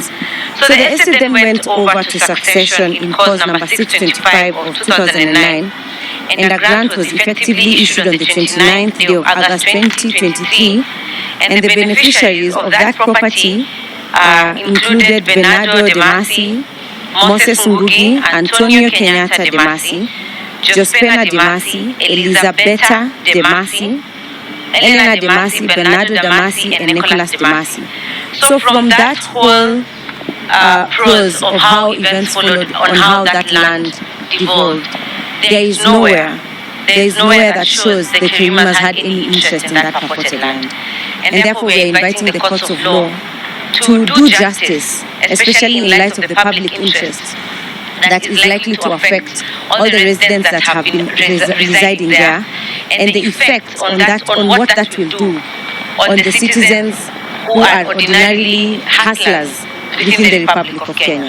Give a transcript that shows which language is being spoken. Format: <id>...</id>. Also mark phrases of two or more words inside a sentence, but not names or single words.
<en>So the estate then went over to succession in cause number 625 of 2009, and a grant was effectively issued on the 29th day of August 2023, and the beneficiaries of that property included Bernardo De Masi, Moses Ngugi, Antonio Kenyatta De Masi, Jospena De Masi, Elizabeta De Masi, Elena De Masi, Bernardo De Masi, and Nicholas De Masi. So from that whole prose of how events followed on how that land devolved, there is nowhere there is nowhere that shows the Kirimas had any interest in that purported land. And therefore we are inviting the courts of law to do justice, especially in light of the public interest that is likely to affect all the residents that have been residing there, and the effect on that, on what that will do on the citizens who are ordinarily hustlers within the Republic of Kenya.</en>